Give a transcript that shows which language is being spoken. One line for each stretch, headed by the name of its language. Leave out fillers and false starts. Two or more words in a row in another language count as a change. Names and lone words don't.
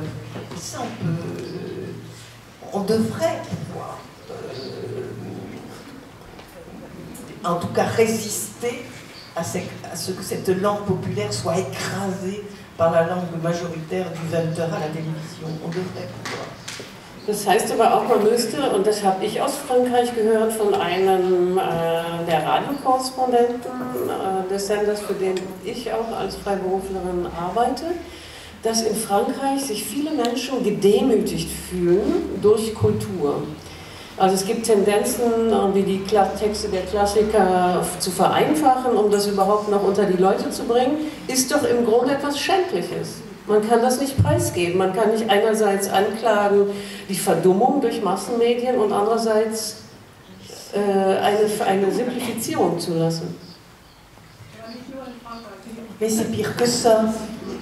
French: Et ça, on devrait pouvoir, en tout cas, résister à ce que cette langue populaire soit écrasée par la langue majoritaire du 20h à la télévision. On devrait pouvoir.
German: Das heißt aber auch, man müsste, und das habe ich aus Frankreich gehört von einem der Radiokorrespondenten des Senders, für den ich auch als Freiberuflerin arbeite, dass in Frankreich sich viele Menschen gedemütigt fühlen durch Kultur. Also es gibt Tendenzen, wie die Texte der Klassiker zu vereinfachen, um das überhaupt noch unter die Leute zu bringen, ist doch im Grunde etwas Schändliches. Man kann das nicht preisgeben. Man kann nicht einerseits anklagen die Verdummung durch Massenmedien und andererseits eine Simplifizierung zulassen.
French: Mais c'est pire que ça.